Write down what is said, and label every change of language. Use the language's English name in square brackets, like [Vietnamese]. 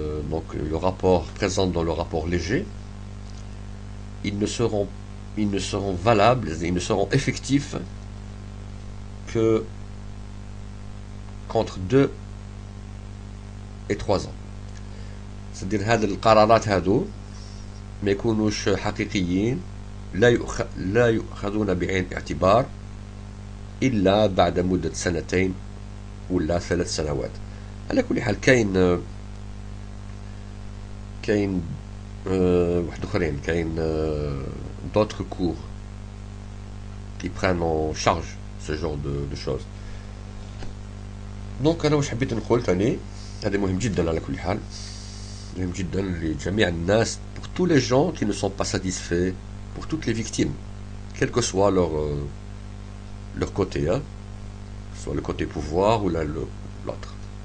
[French] Donc le rapport présente dans le rapport léger, ils ne seront, ils ne seront valables, ils ne seront effectifs que qu'entre 2 et 3 ans. C'est-à-dire [Arabic] هذه القرارات هادو ما يكونوش حقيقيين، لا يؤخذون بعين الاعتبار إلا بعد مدة 2 ولا 3 سنوات. على كل حال كاين واحد اخرين، كاين [French] d'autres cours qui prennent en charge ce genre de choses. [Arabic] دونك انا واش حبيت نقول تاني، هذا مهم جدا على كل حال، مهم جدا لجميع الناس، [French] pour tous les gens qui ne sont pas satisfaits, pour toutes les victimes, quel que soit leur côté, hein, soit le côté pouvoir ou l'autre.